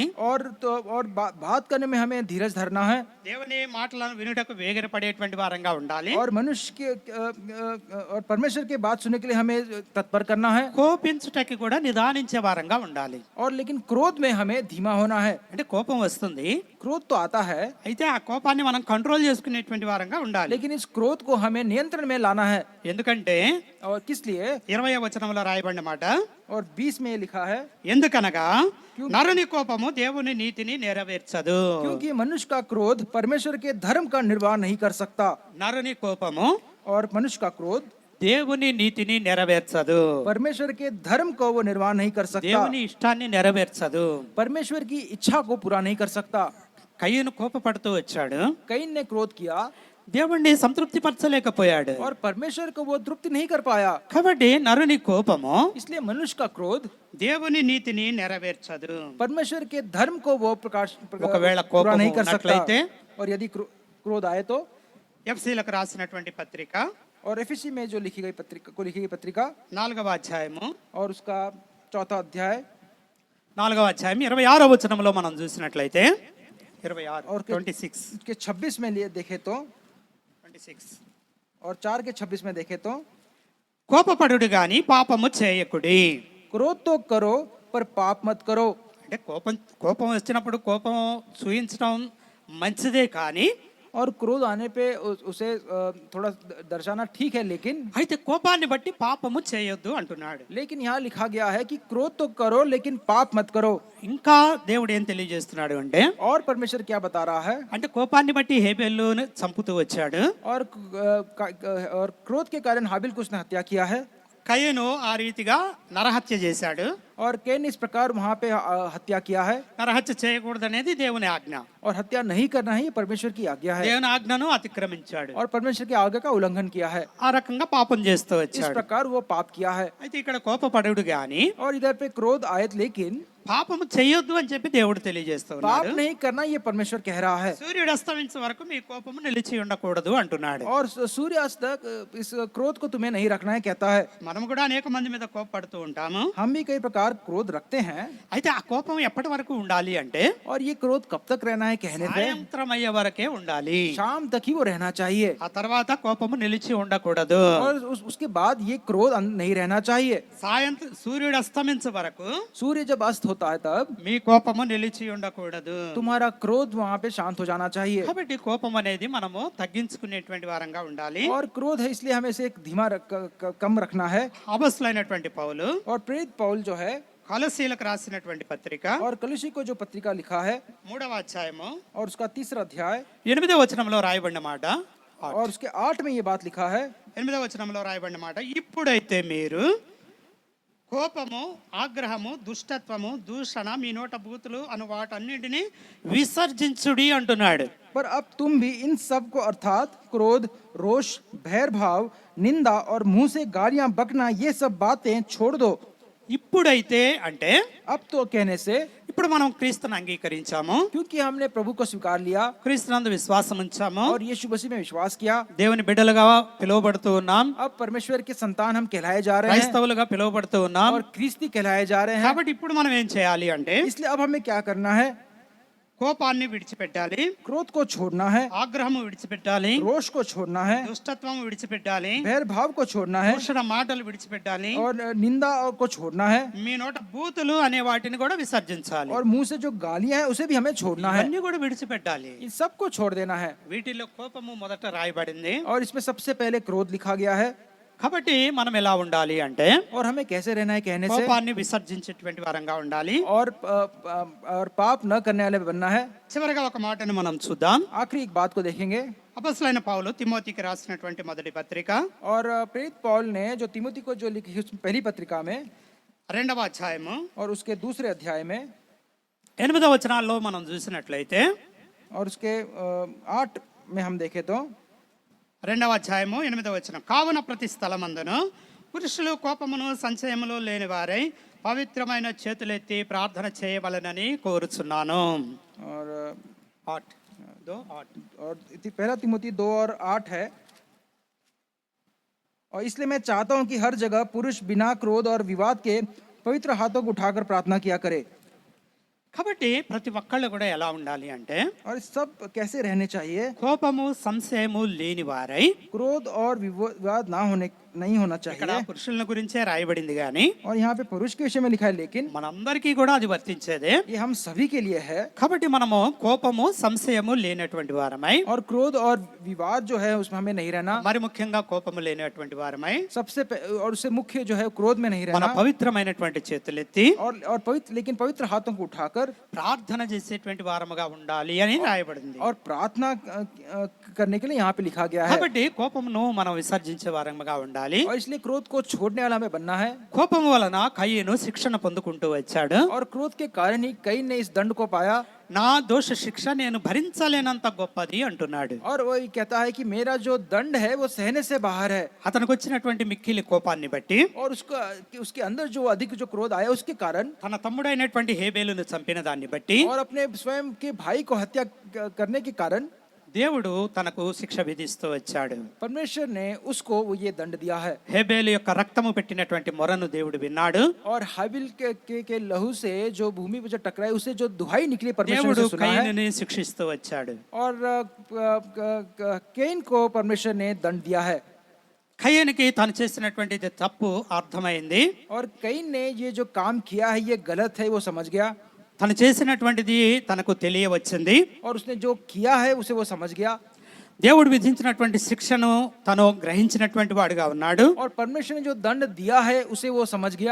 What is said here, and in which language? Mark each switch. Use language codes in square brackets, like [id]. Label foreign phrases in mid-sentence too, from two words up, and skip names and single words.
[hi] और बात करने में हमें धीरज धरना है। [te] దేవుని మాటలను వినుటకు వేగిరపడేటువంటి వారంగా ఉండాలి. [hi] और मनुष्य के और परमेश्वर की बात सुनने के लिए हमें तत्पर करना है। [te] కోపించుటకి కూడా నిదానించే వారంగా ఉండాలి. [hi] और लेकिन क्रोध में हमें धीमा होना है। [te] అంటే కోపం వస్తుంది, [hi] क्रोध तो आता है, [te] అయితే ఆ కోపాన్ని మనం కంట్రోల్ చేసుకునేటువంటి వారంగా ఉండాలి. [hi] लेकिन इस क्रोध को हमें नियंत्रण में लाना है। [te] ఎందుకంటే [hi] और किस लिए? [te] 20వ వచనంలో రాయబడిన మాట, [hi] और 20 में लिखा है, [te] ఎందుకనగా నరుని కోపము దేవుని నీతిని నెరవేర్చదు. [hi] क्योंकि मनुष्य का क्रोध परमेश्वर के धर्म का निर्वाह नहीं कर सकता। [te] నరుని కోపము [hi] और मनुष्य का क्रोध [te] దేవుని నీతిని నెరవేర్చదు, [hi] परमेश्वर के धर्म को वो निर्वाह नहीं कर सकता, [te] దేవుని ఇష్టాన్ని నెరవేర్చదు. [hi] परमेश्वर की इच्छा को पूरा नहीं कर सकता। [te] కయ్యను కోపపడుతూ వచ్చాడు, [hi] कैन ने क्रोध किया [te] దేవుణ్ణి సంతృప్తి పరచలేకపోయాడు. [hi] और परमेश्वर को वो तृप्ति नहीं कर पाया। [te] కాబట్టి నరుని కోపము [hi] इसलिए मनुष्य का क्रोध [te] దేవుని నీతిని నెరవేర్చదు. [hi] परमेश्वर के धर्म को वो [te] ఒకవేళ [hi] पूरा [te] కోపం [hi] नहीं कर सकता। [te] ఉన్నట్లయితే [hi] और यदि क्रोध आए तो [te] ఎఫ్సీలకు రాసినటువంటి పత్రిక [hi] और एफएससी में जो लिखी गई पत्रिका [te] 4వ అధ్యాయము [hi] और उसका 4था अध्याय [te] 4వ అధ్యాయం 26వ వచనంలో మనం చూసినట్లయితే 26 [hi] और 26 के 26 में लिए देखे तो 26 और 4 के 26 में देखे तो [te] కోపపడుడు గాని పాపము చేయకుడి. [hi] क्रोध तो करो पर पाप मत करो। [te] అంటే కోపం వచ్చినప్పుడు కోపం చూయించడం మంచిదే, కానీ [hi] और क्रोध आने पे उसे थोड़ा दर्शाना ठीक है, लेकिन [te] అయితే కోపాన్ని బట్టి పాపము చేయొద్దు అంటున్నాడు. [hi] लेकिन यहाँ लिखा गया है कि क्रोध तो करो लेकिन पाप मत करो। [te] ఇంకా దేవుడు ఏం తెలియజేస్తున్నాడు అంటే, [hi] और परमेश्वर क्या बता रहा है? [te] అంటే కోపాన్ని బట్టి హేబెలును చంపుతూ వచ్చాడు, [hi] और क्रोध के कारण हाबिल को उसने हत्या किया है। [te] కయను ఆ రీతిగా నరహత్య చేశాడు. [hi] और कैन इस प्रकार वहां पे हत्या किया है, [te] నరహత్య చేయకూడదనేది దేవుని ఆజ్ఞ. [hi] और हत्या नहीं करना ही परमेश्वर की आज्ञा है, [te] దేవుని ఆజ్ఞను అతిక్రమించాడు. [hi] और परमेश्वर की आज्ञा का उल्लंघन किया है, [te] ఆ రకంగా పాపం చేస్తూ [hi] इस [te] వచ్చాడు. [hi] प्रकार वो पाप किया है. [te] అయితే ఇక్కడ కోపపడుడు గాని [hi] और इधर पे क्रोध आयत, लेकिन [te] పాపము చేయొద్దు అని చెప్పి దేవుడు [hi] पाप [te] తెలియజేస్తున్నాడు. [hi] नहीं करना ये परमेश्वर कह रहा है. [te] సూర్యుడు అస్తమించే వరకు మీ కోపము నిలిచి ఉండకూడదు అంటున్నాడు. [hi] और सूर्यास्त तक इस क्रोध को तुम्हें नहीं रखना है कहता है. [te] మనం కూడా అనేక మంది మీద కోపపడుతూ ఉంటాము. [hi] हम भी कई प्रकार क्रोध रखते हैं, [te] అయితే ఆ కోపం ఎప్పటి వరకు ఉండాలి అంటే [hi] और ये क्रोध कब तक रहना है कहने पे [te] సాయంత్రం అయ్యే వరకే ఉండాలి. [hi] शाम तक ही वो रहना चाहिए, [te] ఆ తర్వాత కోపము నిలిచి ఉండకూడదు. [hi] और उसके बाद ये क्रोध नहीं रहना चाहिए. [te] సాయంత్రం సూర్యుడు అస్తమించే వరకు [hi] सूर्य जब अस्त होता है तब [te] మీ కోపము నిలిచి ఉండకూడదు. [hi] तुम्हारा क्रोध वहां पे शांत हो जाना चाहिए. [te] కాబట్టి కోపం అనేది మనము తగ్గించుకునేటువంటి వారంగా ఉండాలి. [hi] और क्रोध है इसलिए हमें इसे धीमा कम रखना है. [te] అపొస్తలుడైనటువంటి పౌలు [hi] और प्रेरित पौल जो है, [te] కొలస్సీలకు రాసినటువంటి పత్రిక [hi] और कलिशी को जो पत्रिका लिखा है [te] 3వ అధ్యాయము [hi] और उसका 3रा अध्याय [te] 8వ వచనంలో రాయబడిన మాట, [hi] और उसके 8 में ये बात लिखा है. [te] 8వ వచనంలో రాయబడిన మాట, ఇప్పుడైతే మీరు కోపము, ఆగ్రహము, దుష్టత్వము, దూషణ, మీ నోట బూతులు అను వాటన్నిటిని విసర్జించుడి అంటున్నాడు. [hi] पर अब तुम भी इन सब को अर्थात क्रोध, रोष, भैर भाव, निंदा और मुंह से गालियां बकना, ये सब बातें छोड़ दो. [te] ఇప్పుడైతే అంటే [hi] अब तो कहने से, [te] ఇప్పుడు మనం క్రీస్తుని అంగీకరించాము, [hi] क्योंकि हमने प्रभु को स्वीकार लिया [te] క్రీస్తునందు విశ్వాసం ఉంచాము, [hi] और यीशु मसीह में विश्वास किया, [te] దేవుని బిడ్డలుగా పిలువబడుతూ ఉన్నాం, [hi] अब परमेश्वर के संतान हम कहलाए जा रहे हैं [te] క్రైస్తవులుగా పిలువబడుతూ ఉన్నాం. [hi] और ख्रिस्ती कहलाए जा रहे हैं. [te] కాబట్టి ఇప్పుడు మనం ఏం చేయాలి అంటే [hi] इसलिए अब हमें क्या करना है? [te] కోపాన్ని విడిచిపెట్టాలి, [hi] क्रोध को छोड़ना है, [te] ఆగ్రహము విడిచిపెట్టాలి, [hi] रोष को छोड़ना है, [te] దుష్టత్వం విడిచిపెట్టాలి, [hi] भैर भाव को छोड़ना है, [te] దూషణ మాటలు విడిచిపెట్టాలి, [hi] और निंदा को छोड़ना है, [te] మీ నోట బూతులు అనే వాటిని కూడా విసర్జించాలి. [hi] और मुंह से जो गालियां हैं उसे भी हमें छोड़ना है. [te] ఇవన్నీ కూడా విడిచిపెట్టాలి. [hi] इन सबको छोड़ देना है. [te] వీటిలో కోపము మొదట రాయబడింది. [hi] और इसमें सबसे पहले क्रोध लिखा गया है. [te] కాబట్టి మనం ఎలా ఉండాలి అంటే [hi] और हमें कैसे रहना है कहने से, [te] కోపాన్ని విసర్జించేటువంటి వారంగా ఉండాలి. [hi] और पाप न करने वाले बनना है. [te] చివరిగా ఒక మాటను మనం చూద్దాం. [hi] आखिरी एक बात को देखेंगे. [te] అపొస్తలుడైన పౌలు తిమోతికి రాసినటువంటి మొదటి పత్రిక [hi] और प्रेरित पौल ने जो तिमोथी को जो लिखी उस पहली पत्रिका में [te] 2వ అధ్యాయము [hi] और उसके दूसरे अध्याय में [te] 8వ వచనాల్లో మనం చూసినట్లయితే, [hi] और उसके 8 में हम देखें तो [te] 2వ అధ్యాయము 8వ వచనం, కావున ప్రతి స్థలమందును పురుషులు కోపమును సంశయములు లేని వారై పవిత్రమైన చేతులెత్తి ప్రార్థన చేయవలెనని కోరుచున్నాను. [hi] और 8 और पहला तिमोथी 2 और 8 है. और इसलिए मैं चाहता हूं कि हर जगह पुरुष बिना क्रोध और विवाद के पवित्र हाथों को उठाकर प्रार्थना किया करे. [te] కాబట్టి ప్రతి ఒక్కళ్ళు కూడా ఎలా ఉండాలి అంటే [hi] और सब कैसे रहने चाहिए? [te] కోపము సంశయము లేని వారై, [hi] क्रोध और विवाद नहीं होना [te] ఇక్కడ [hi] चाहिए. [te] పురుషుల గురించే రాయబడింది గాని [hi] और यहाँ पे पुरुष के विषय में लिखा है, लेकिन [te] మనందరికీ కూడా అది వర్తించేదే. [hi] ये हम सभी के लिए है. [te] కాబట్టి మనము కోపము సంశయము లేనటువంటి వారమై, [hi] और क्रोध और विवाद जो है उसमें हमें नहीं रहना. [te] మరి ముఖ్యంగా కోపము లేనటువంటి వారమై [hi] और उससे मुख्य जो है क्रोध में नहीं [te] మన [hi] रहना. [te] పవిత్రమైనటువంటి చేతులెత్తి [hi] और पवित्र, लेकिन पवित्र हाथों को उठाकर [te] ప్రార్థన చేసేటువంటి వారముగా ఉండాలి అని రాయబడింది. [hi] और प्रार्थना करने के लिए यहाँ पे लिखा गया है. [te] కాబట్టి కోపమును మనం విసర్జించే వారముగా ఉండాలి. [hi] और इसलिए क्रोध को छोड़ने वाला हमें बनना है. [te] కోపము వలన కయీను శిక్షణ పొందుకుంటూ వచ్చాడు. [hi] और क्रोध के कारण ही कई ने इस दंड को पाया. [te] నా దోష శిక్ష నేను భరించలేనంత గొప్పది అంటున్నాడు. [hi] और वो कहता है कि मेरा जो दंड है वो सहने से बाहर है. [te] అతనికి వచ్చినటువంటి మిక్కిలి కోపాన్ని బట్టి, [hi] और उसके अंदर जो अधिक जो क्रोध आया उसके कारण, [te] తన తమ్ముడైనటువంటి హేబేలును చంపిన దాన్ని బట్టి, [hi] और अपने स्वयं के भाई को हत्या करने के कारण [te] దేవుడు తనకు శిక్ష విధిస్తూ వచ్చాడు. [hi] परमेश्वर ने उसको वो ये दंड दिया है. [te] హేబేలు యొక్క రక్తము పెట్టినటువంటి మొరను దేవుడు విన్నాడు. [hi] और हाबिल के लहू से जो भूमि पर जो टकराए उसे जो दुहाई निकली परमेश्वर [te] దేవుడు [hi] ने सुना है. [te] కయీనుని శిక్షిస్తూ వచ్చాడు. [hi] और कैन को परमेश्वर ने दंड दिया है. [te] కయీనుకి తను చేసినటువంటిది తప్పు అర్థమైంది. [hi] और कैन ने ये जो काम किया है ये गलत है वो समझ गया. [te] తను చేసినటువంటిది తనకు తెలియవచ్చింది. [hi] और उसने जो किया है उसे वो समझ गया. [te] దేవుడు విధించినటువంటి శిక్షను తను గ్రహించినటువంటి వాడుగా ఉన్నాడు. [hi] और परमेश्वर ने जो दंड दिया है उसे वो समझ गया.